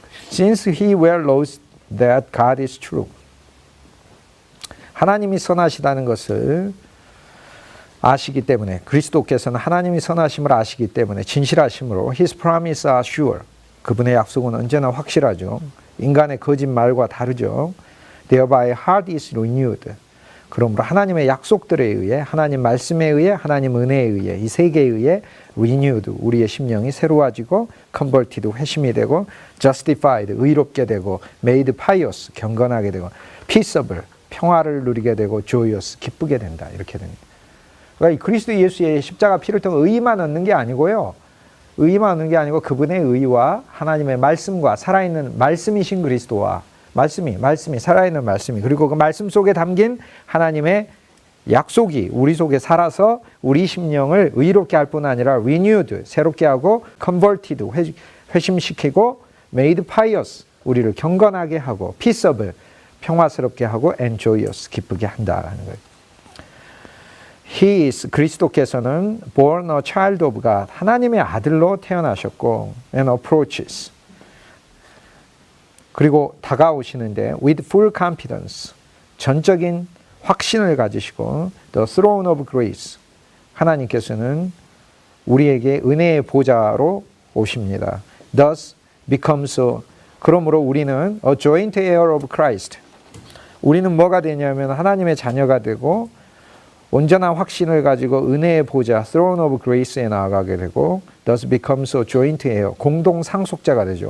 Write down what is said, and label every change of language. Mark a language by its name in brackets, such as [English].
[English] Since he well knows that God is true, [Korean] 하나님이 선하시다는 것을 아시기 때문에, 그리스도께서는 하나님이 선하심을 아시기 때문에 진실하심으로 [English] His promises are sure, [Korean] 그분의 약속은 언제나 확실하죠. 인간의 거짓말과 다르죠. [English] Thereby heart is renewed. [Korean] 그러므로 하나님의 약속들에 의해, 하나님 말씀에 의해, 하나님 은혜에 의해, 이 세 개에 의해 [English] renewed, [Korean] 우리의 심령이 새로워지고, [English] converted, [Korean] 회심이 되고, [English] justified, [Korean] 의롭게 되고, [English] made pious, [Korean] 경건하게 되고, [English] peaceable, [Korean] 평화를 누리게 되고 [English] joyous, [Korean] 기쁘게 된다. 이렇게 됩니다. 그러니까 이 그리스도 예수의 십자가 피를 통해 의만 얻는 게 아니고요. 의만 얻는 게 아니고 그분의 의와 하나님의 말씀과 살아있는 말씀이신 그리스도와 말씀이 살아있는 말씀이 그리고 그 말씀 속에 담긴 하나님의 약속이 우리 속에 살아서 우리 심령을 의롭게 할 뿐 아니라 [English] renewed, [Korean] 새롭게 하고 [English] converted, [Korean] 회심시키고 [English] made pious, [Korean] 우리를 경건하게 하고 [English] peaceable, [Korean] 평화스럽게 하고 [English] and joyous, [Korean] 기쁘게 한다라는 거예요. [English] He is, [Korean] 그리스도께서는 [English] born a child of God, [Korean] 하나님의 아들로 태어나셨고 [English] and approaches, [Korean] 그리고 다가오시는데 [English] with full confidence, [Korean] 전적인 확신을 가지시고 [English] the throne of grace, [Korean] 하나님께서는 우리에게 은혜의 보좌로 오십니다. [English] Thus becomes, [Korean] 그러므로 우리는 [English] a joint heir of Christ, [Korean] 우리는 뭐가 되냐면 하나님의 자녀가 되고 온전한 확신을 가지고 은혜의 보좌 [English] throne of grace [Korean] 에 나아가게 되고 [English] thus becomes a joint heir, [Korean] 공동 상속자가 되죠.